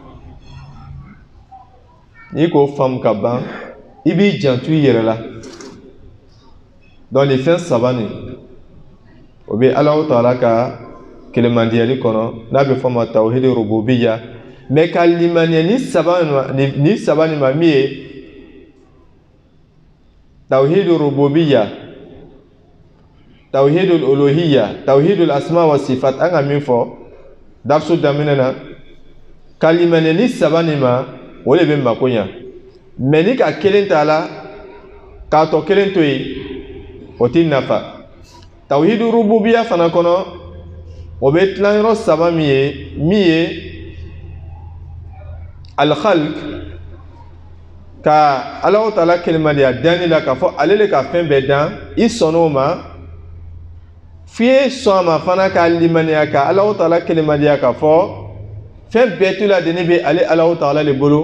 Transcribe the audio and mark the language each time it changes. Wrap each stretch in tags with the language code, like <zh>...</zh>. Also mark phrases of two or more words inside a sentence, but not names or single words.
<bm>N'i k'o faamu ka ban i b'i janto i yɛrɛ la. Donc nin fɛn saba nin o bɛ Alahu Taala ka kelemandiyali kɔnɔ n'a bɛ fɔ ma</bm> <ar>توحيد ربوبية.</ar> <bm>Mais ka limaniya ni saba nin ma min ye</bm> <ar>توحيد ربوبية توحيد ألوهية توحيد أسماء وصفات.</ar> <bm>An ka min fɔ darsu daminɛ na ka limaniya ni saba nin ma o de bɛ mako ɲa. Mais ni ka kelen t'a la k'a tɔ kelen to yen o t'i nafa.</bm> <ar>توحيد ربوبية</ar> <bm>fana kɔnɔ o bɛ tilan yɔrɔ saba min ye al-khalq ka Alahu Taala kelemadiya danni la k'a fɔ ale le ka fɛn bɛɛ dan i sɔnn'o ma f'i ye sɔn a ma fana ka limaniya ka Alahu Taala kelemadiya k'a fɔ fɛn bɛɛ tu la deni bɛ ale Alahu Taala le bolo.</bm>